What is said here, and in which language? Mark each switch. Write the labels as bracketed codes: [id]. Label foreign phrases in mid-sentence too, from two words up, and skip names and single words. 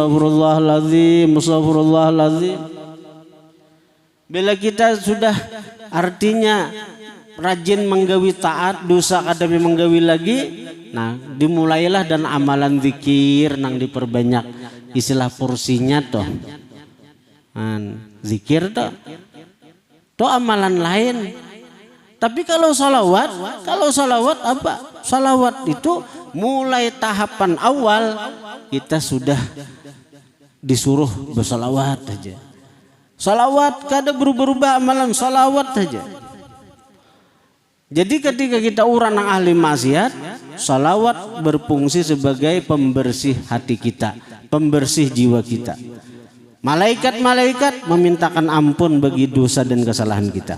[id] Bila kita sudah artinya rajin menggawi taat, dosa [bjn] kada menggawi lagi, [id] nah dimulailah dan amalan zikir nang diperbanyak, istilah porsinya toh, zikir toh amalan lain. Tapi kalau salawat apa? Salawat itu mulai tahapan awal kita sudah disuruh bersalawat aja. Salawat kada berubah-ubah amalan, salawat aja. Jadi ketika kita orang yang ahli maksiat, salawat berfungsi sebagai pembersih hati kita, pembersih jiwa kita. Malaikat-malaikat memintakan ampun bagi dosa dan kesalahan kita.